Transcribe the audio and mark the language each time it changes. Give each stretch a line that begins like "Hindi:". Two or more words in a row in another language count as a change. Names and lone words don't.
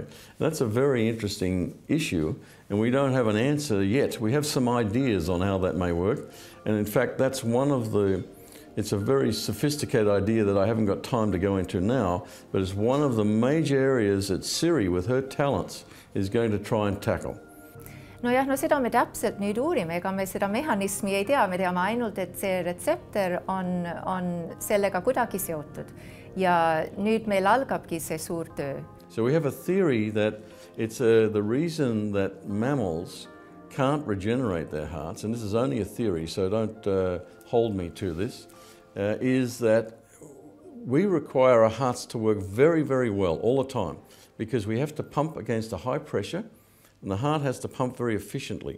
English: That's a very interesting issue, and we don't have an answer yet. We have some ideas on how that may work, and in fact, that's one of the, it's a very sophisticated idea that I haven't got time to go into now, but it's one of the major areas that Siiri, with her talents, is going to try and tackle.
Estonian: No jah, seda me täpselt nüüd uurime, ega me seda mehhanismi ei tea, me teame ainult, et see retseptor on sellega kuidagi seotud. Ja nüüd meil algabki see suur töö.
English: So we have a theory that it's the reason that mammals can't regenerate their hearts, and this is only a theory, so don't hold me to this, is that we require our hearts to work very, very well all the time, because we have to pump against a high pressure, and the heart has to pump very efficiently.